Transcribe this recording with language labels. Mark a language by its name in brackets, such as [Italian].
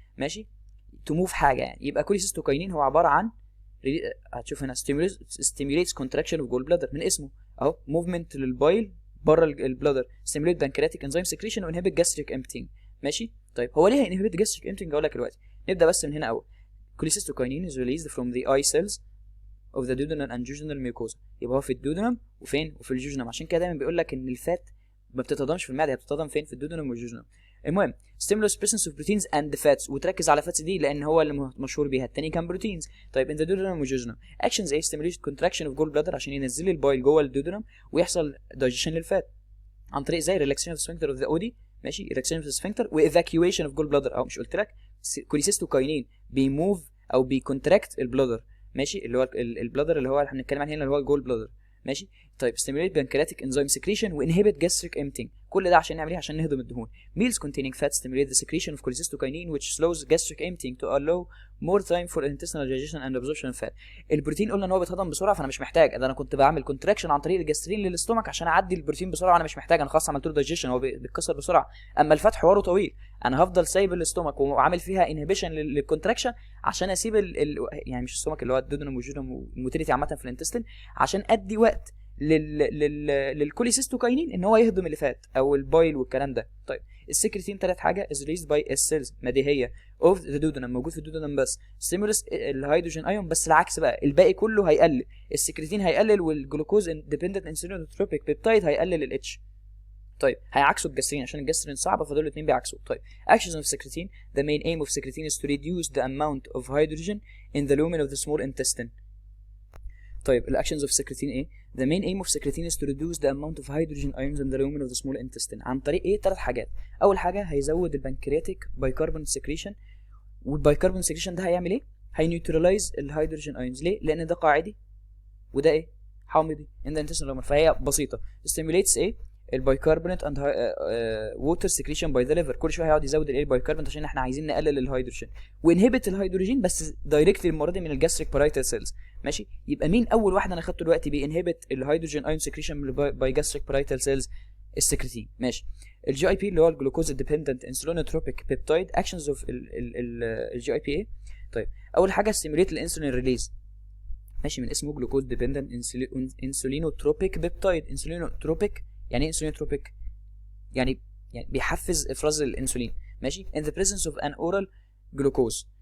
[Arabic] ماشي. تو موف حاجه يعني. يبقى كوليسيستوكاينين هو عباره عن هتشوف هنا [English] stimulates contraction of gall bladder [Arabic] من اسمه اهو، موفمنت للبايل بره البلادر، [English] stimulate pancreatic enzyme secretion [Arabic] و [English] inhibit gastric emptying. [Arabic] ماشي. طيب هو ليه [English] inhibit gastric emptying؟ [Arabic] اقول لك دلوقتي. نبدا بس من هنا اول. [English] cholecystokinin is released from the eye cells of the duodenal and jejunal mucosa. [Arabic] يبقى هو في الدودنم وفين؟ وفي الجوجنم. عشان كده دايما بيقول لك ان الفات ما بتتهضمش في المعده، هي بتتهضم فين؟ في الدودنم والجوجنم. المهم [English] stimulus presence of proteins and fats، [Arabic] وتركز على فاتس دي لان هو اللي مشهور بيها، التاني كان بروتينز. [English] طيب in the duodenum والجوجنم actions ايه؟ stimulate contraction of gall bladder [Arabic] عشان ينزل لي البايل جوه الدودنم [English] ويحصل digestion للفات عن طريق زي relaxation of sphincter of the OD. [Arabic] ماشي. [English] relaxation of the sphincter و evacuation of gall bladder. [Arabic] او مش قلت لك كوليسيستوكاينين بيموف او بيكونتراكت البلادر؟ ماشي. اللي هو البلادر اللي هو احنا بنتكلم عليه هنا اللي هو الجول بلادر. ماشي. طيب [English] stimulate pancreatic enzyme secretion وinhibit gastric emptying. [Arabic] كل ده عشان نعمل ايه؟ عشان نهضم الدهون. [English] meals containing fat stimulate the secretion of cholecystokinin which slows gastric emptying to allow more time for intestinal digestion and absorption of fat. [Arabic] البروتين قلنا ان هو بيتهضم بسرعه، فانا مش محتاج ده، انا كنت بعمل كونتراكشن عن طريق الجاسترين للاستومك عشان اعدي البروتين بسرعه، وانا مش محتاج، انا خلاص عملت له دايجيشن، هو بيتكسر بسرعه. اما الفات حواره طويل، انا هفضل سايب الاستومك وعامل فيها انهبيشن للكونتراكشن عشان اسيب يعني مش الاستومك اللي هو الدودنم والجوجنم والموتيليتي عامه في الانتستين، عشان ادي وقت للكوليسيستوكاينين ان هو يهضم اللي فات او البايل والكلام ده. طيب السكرتين ثالث حاجه [English] is released by cells [Arabic] مديهيه [English] of the duodenum، [Arabic] موجود في الدودنم بس. stimulus الهيدروجين ايون، بس العكس بقى، الباقي كله هيقلل، السكرتين هيقلل والجلوكوز اندبندنت انسولينوتروبيك بيبتايد هيقلل الاتش. طيب هيعكسوا الجاسترين عشان الجاسترين صعبه، فدول الاثنين بيعكسوا. [English] طيب actions of secretin، the main aim of secretin is to reduce the amount of hydrogen in the lumen of the small intestine. [Arabic] طيب الاكشنز اوف [English] secretin ايه؟ the main aim of secretin is to reduce the amount of hydrogen ions in the lumen of the small intestine [Arabic] عن طريق ايه؟ ثلاث حاجات. اول حاجه هيزود البنكرياتيك بايكربون سكريشن، والبايكربون سكريشن ده هيعمل ايه؟ هينيوترلايز الهيدروجين ايونز. ليه؟ لان ده قاعدي وده ايه؟ حامضي [English] in the intestinal lumen، [Arabic] فهي بسيطه. [English] stimulates [Arabic] ايه؟ البايكربونات اند ووتر سكريشن باي ذا ليفر، كل شويه هيقعد يزود الايه؟ البايكربونات عشان احنا عايزين نقلل الهيدروجين، وانهبت الهيدروجين بس دايركتلي المره دي من الجاستريك بارايتال سيلز. ماشي. يبقى مين اول واحد انا خدته دلوقتي بينهبت الهيدروجين ايون سكريشن باي جاستريك بارايتال سيلز؟ السكرتين. ماشي. الجي اي بي اللي هو الجلوكوز ديبندنت انسولينوتروبيك بيبتايد. اكشنز اوف الجي اي بي ايه؟ طيب اول حاجه ستيموليت الانسولين ريليز، ماشي، من اسمه جلوكوز ديبندنت انسولينوتروبيك بيبتايد. انسولينوتروبيك يعني ايه انسولينوتروبيك؟ يعني بيحفز افراز الانسولين. ماشي. [English] in the presence of an oral glucose.